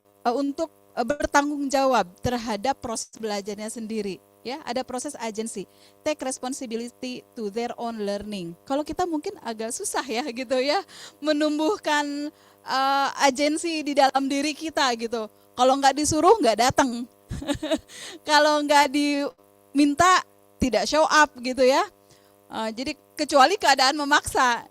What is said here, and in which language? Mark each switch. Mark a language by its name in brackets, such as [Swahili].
[Indonesian] untuk bertanggung jawab terhadap proses belajarnya sendiri. Ya, ada proses [English] agency, take responsibility to their own learning. [Indonesian] Kalau kita mungkin agak susah ya gitu ya, menumbuhkan agensi di dalam diri kita gitu. Kalau nggak disuruh nggak datang, kalau nggak diminta tidak show up gitu ya. Jadi kecuali keadaan memaksa.